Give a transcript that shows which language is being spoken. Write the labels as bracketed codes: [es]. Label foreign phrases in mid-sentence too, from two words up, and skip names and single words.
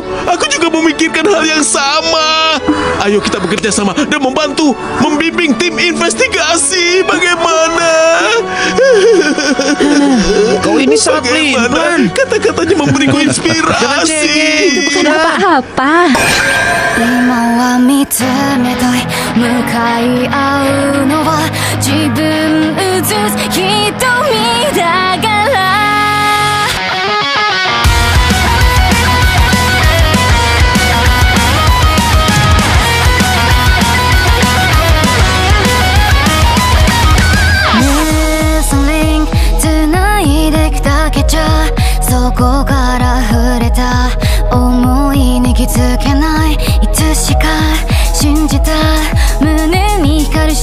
[id] Aku juga memikirkan hal yang sama. Ayo kita bekerja sama dan membantu membimbing tim investigasi. Bagaimana? Kau ini sangat limban. Kata-katanya memberiku inspirasi. Itu bukan apa-apa. [ja] 今は見つめたい向かい合うのは自分映す瞳だから Nestling 繋いできたけちゃそこから触れた思いに気づけないいつしか信じた胸に光